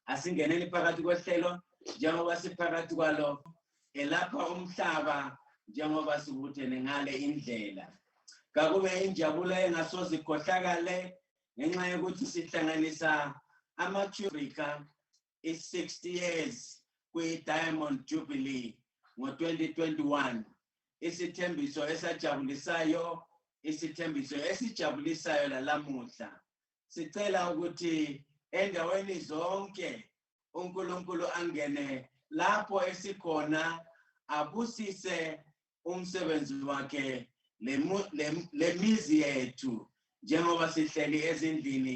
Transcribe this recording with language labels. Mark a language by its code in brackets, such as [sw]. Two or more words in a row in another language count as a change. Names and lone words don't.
[nd] asingeneni phakathi kwehlelo njengoba siphakathi kwalo elapha umhlaba njengoba sibuthene ngale indlela. Kakube injabulo engasoze ikhohlakale ngenxa yokuthi sihlanganisa ama- [en] Africa is 60 years [nd] kwi-Diamond Jubilee ngo-2021. Isithembiso esajabulisayo, isithembiso esijabulisayo lalamuhla. Sicela ukuthi endaweni zonke uNkulunkulu angene lapho esikhona abusise umsebenzi wakhe lemizi yethu njengoba sihleli ezindlini.